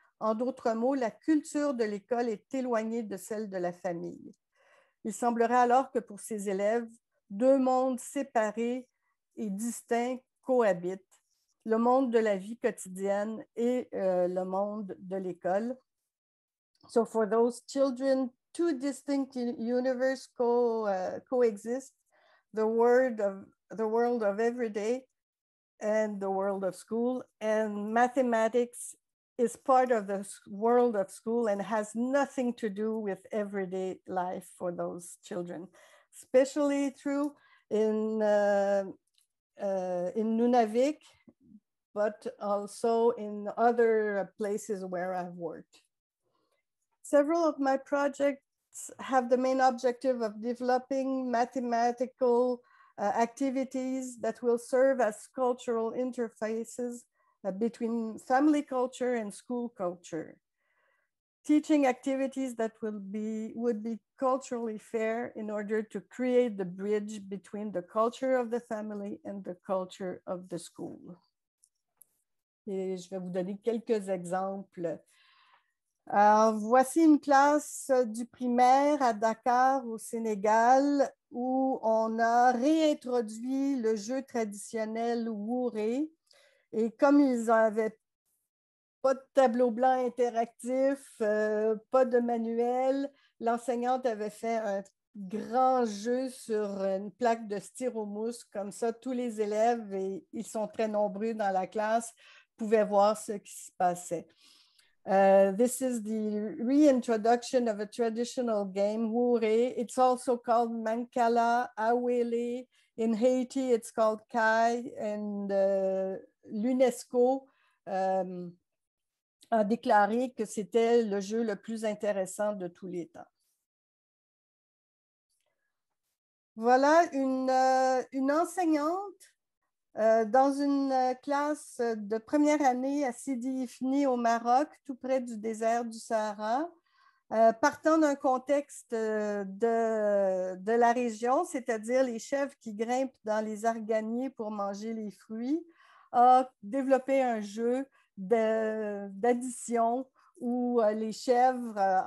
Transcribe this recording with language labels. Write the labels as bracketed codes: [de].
[fr] En d'autres mots, la culture de l'école est éloignée de celle de la famille. Il semblerait alors que pour ces élèves, deux mondes séparés et distincts cohabitent, le monde de la vie quotidienne et le monde de l'école. [en] So for those children, two distinct universes coexist, the world of everyday and the world of school, and mathematics is part of the world of school and has nothing to do with everyday life for those children. Especially true in Nunavik, but also in other places where I've worked. Several of my projects have the main objective of developing mathematical activities that will serve as cultural interfaces between family culture and school culture. Teaching activities that would be culturally fair in order to create the bridge between the culture of the family and the culture of the school. [fr] Et je vais vous donner quelques exemples. Voici une classe du primaire à Dakar, au Sénégal, où on a réintroduit le jeu traditionnel Wouré. Et comme ils n'avaient pas de tableau blanc interactif, pas de manuel, l'enseignante avait fait un grand jeu sur une plaque de styromousse. Comme ça, tous les élèves, et ils sont très nombreux dans la classe, pouvaient voir ce qui se passait. [en] This is the reintroduction of a traditional game, Wouré. It's also called Mancala, Awele. In Haiti, it's called Kai, and [fr] l'UNESCO a déclaré que c'était le jeu le plus intéressant de tous les temps. Voilà une enseignante dans une classe de première année à Sidi Ifni au Maroc, tout près du désert du Sahara, partant d'un contexte de la région, c'est-à-dire les chèvres qui grimpent dans les arganiers pour manger les fruits, a développé un jeu d'addition où les chèvres